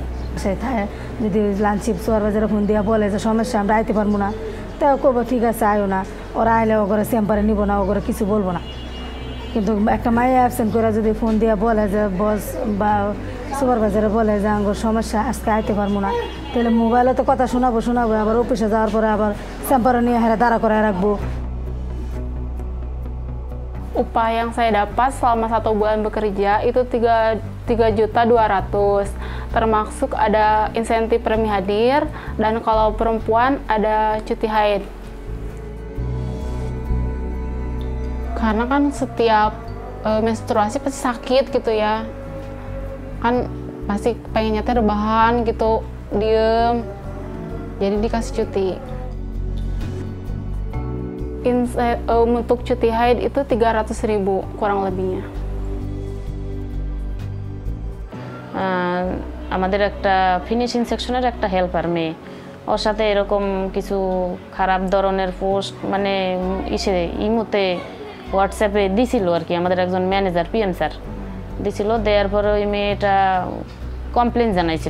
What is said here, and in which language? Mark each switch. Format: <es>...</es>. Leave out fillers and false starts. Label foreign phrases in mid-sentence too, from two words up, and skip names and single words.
<bn>সেটাই যদি</bn> <en>lunch shift</en> <bn>সুপারভাইজারে ফোন দিয়ে বলে যে সমস্যা আমরা আইতে পারবো না, তাও করবো ঠিক আছে আয়ো না, ওরা আইলে ওগরে চেম্বারে নিব না, ওগরে কিছু বলবো না। কিন্তু একটা মাইয়া অ্যাবসেন্ট করে যদি ফোন দিয়ে বলে যে বস বা সুপারভাইজারে বলে যে আমার সমস্যা আজকে আইতে পারবো না, তাহলে মোবাইলে তো কথা শোনাবো, আবার অফিসে যাওয়ার পরে আবার চেম্বারে নিয়ে হেরা দাঁড়া করে রাখবো।</bn> <id>Upah yang saya dapat selama 1 bulan bekerja itu 3.200.000, termasuk ada insentif premi hadir, dan kalau perempuan ada cuti haid. Karena kan setiap menstruasi pasti sakit gitu ya, kan pasti pengennya teh rebahan gitu, diem, jadi dikasih cuti. Untuk cuti haid itu 300.000 kurang lebihnya.</id> <bn>আমাদের একটা</bn> <en>finishing section</en> <bn>একটা হেল্পার মেয়ে, ওর সাথে এরকম কিছু খারাপ ধরনের পোস্ট মানে ইমোতে হোয়াটসঅ্যাপে দিছিল আর কি। আমাদের একজন</bn> <en>manager PM sir</en> <bn>দিছিল, দেওয়ার পরে ওই মেয়েটা কমপ্লেন জানাইছিল।</bn>